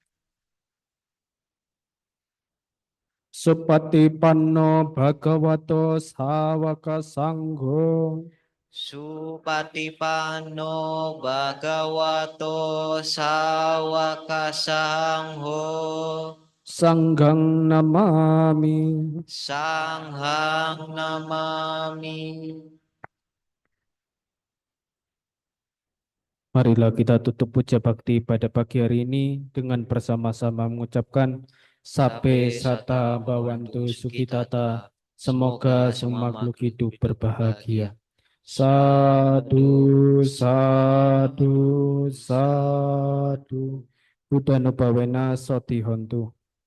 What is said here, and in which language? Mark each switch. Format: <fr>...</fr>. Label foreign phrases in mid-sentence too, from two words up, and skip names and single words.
<pi>Supatipanno bhagavato sawaka sangho. Supatipanno bhagavato sawaka sangho. Sanghang namami. Sanghang namami.</pi> <id>Marilah kita tutup puja bakti pada pagi hari ini dengan bersama-sama mengucapkan</id> <pi>Sape Sata Bawantu Sukitata.</pi> <id>Semoga semua makhluk hidup berbahagia.</id> <pi>Sadu, sadu, sadu. Buddha Nubawena Soti Hontu.</pi>